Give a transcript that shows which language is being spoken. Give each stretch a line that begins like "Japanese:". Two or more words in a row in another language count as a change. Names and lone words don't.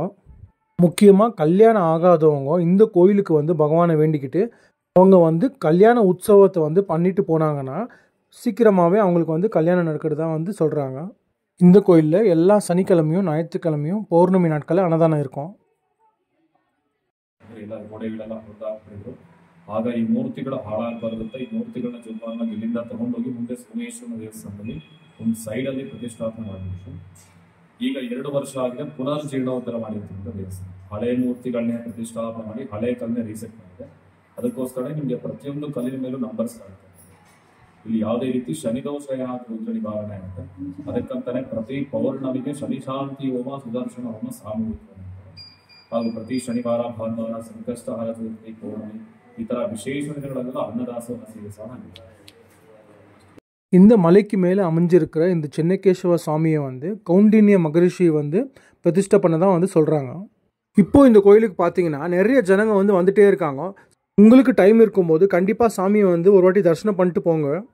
Tamil: முக்கியமாக கல்யாணம் ஆகாதவங்க இந்த கோயிலுக்கு வந்து பகவானை வேண்டிக்கிட்டு அவங்க வந்து கல்யாண உற்சவத்தை வந்து பண்ணிட்டு போனாங்கன்னா சீக்கிரமாகவே அவங்களுக்கு வந்து கல்யாணம் நடக்கிறதா வந்து சொல்கிறாங்க. இந்த கோயிலில் எல்லா சனிக்கிழமையும் ஞாயிற்றுக்கிழமையும் பௌர்ணமி நாட்களில் அன்னதானம் இருக்கும்.
Kannada: ಆಗ ಈ ಮೂರ್ತಿಗಳ ಹಾಳಾಗಬಾರದಂತ ಈ ಮೂರ್ತಿಗಳನ್ನ ಜೋಪಾನ ಇಲ್ಲಿಂದ ತಗೊಂಡೋಗಿ ಮುಂದೆ ಸೋಮೇಶ್ವರನ ದೇವಸ್ಥಾನದಲ್ಲಿ ಒಂದು ಸೈಡಲ್ಲಿ ಪ್ರತಿಷ್ಠಾಪನೆ ಮಾಡಬೇಕು. ಈಗ 2 ವರ್ಷ ಆಗಿದೆ, ಪುನರ್ಜೀರ್ಣೋದ್ಧಾರ ಮಾಡಿರ್ತಕ್ಕಂಥ ದೇವಸ್ಥಾನ. ಹಳೆ ಮೂರ್ತಿಗಳನ್ನೇ ಪ್ರತಿಷ್ಠಾಪನೆ ಮಾಡಿ ಹಳೆ ಕಲ್ಲನ್ನೇ ರೀಸೆಟ್ ಮಾಡಿದೆ. ಅದಕ್ಕೋಸ್ಕರ ನಿಮಗೆ ಪ್ರತಿಯೊಂದು ಕಲ್ಲಿನ ಮೇಲೂ ನಂಬರ್ಸ್ ಕಾಣುತ್ತೆ. ಇಲ್ಲಿ ಯಾವುದೇ ರೀತಿ ಶನಿದೋಷ ರುದ್ರ ನಿವಾರಣೆ ಆಗುತ್ತೆ. ಅದಕ್ಕಂತಾನೆ ಪ್ರತಿ ಪೌರ್ಣಮಿಗೆ ಶನಿ ಶಾಂತಿ ಹೋಮ, ಸುದರ್ಶನ ಹೋಮ ಸಾಮೂಹಿಕ ಹಾಗೂ ಪ್ರತಿ ಶನಿವಾರ ಭಾನುವಾರ ಸಂಕಷ್ಟಹಾರ ಚತುರ್ಥಿ ಪೌರ್ಣಮಿ ಈ ಥರ ವಿಶೇಷ ದಿನಗಳಲ್ಲೆಲ್ಲ ಅನ್ನದಾಸೋಹ ಸೇವೆ ಸಹ ನಡೆಯುತ್ತೆ.
Tamil: இந்த மலைக்கு மேலே அமைஞ்சிருக்கிற இந்த சென்னகேசவ சுவாமியை வந்து கௌண்டின்ய மகரிஷி வந்து பிரதிஷ்டை பண்ண தான் வந்து சொல்கிறாங்க. இப்போது இந்த கோயிலுக்கு பார்த்தீங்கன்னா நிறைய ஜனங்க வந்து வந்துகிட்டே இருக்காங்க. உங்களுக்கு டைம் இருக்கும்போது கண்டிப்பாக சாமியை வந்து ஒரு வாட்டி தரிசனம் பண்ணிட்டு போங்க.